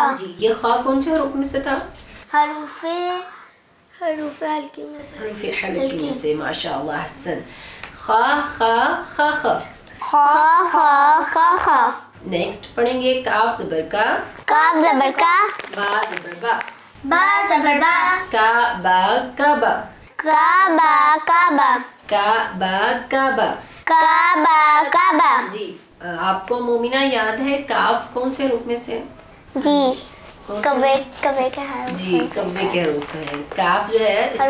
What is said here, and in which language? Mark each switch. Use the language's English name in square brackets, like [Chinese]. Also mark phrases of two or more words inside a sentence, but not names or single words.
[Urdu] جی یہ خا کون سے حروف میں سے تھا؟ حروف ہلکی میں سے، حروف حلقی میں سے، ماشاء اللہ احسن۔ خا خا خا خا، خا خا خا خا۔ نیکسٹ پڑھیں گے کاف زبر کا، کاف زبر کا، با زبر با، با زبر با، کا با کا با، کا با کا با، کا با کا با۔ کا با کا با۔ جی آپ کو مومنہ یاد ہے کاف کون سے حروف میں سے؟ جی کون سے؟ کبے کبے کے حروف، جی کبے کے حروف ہیں۔ کاف جو ہے اس کا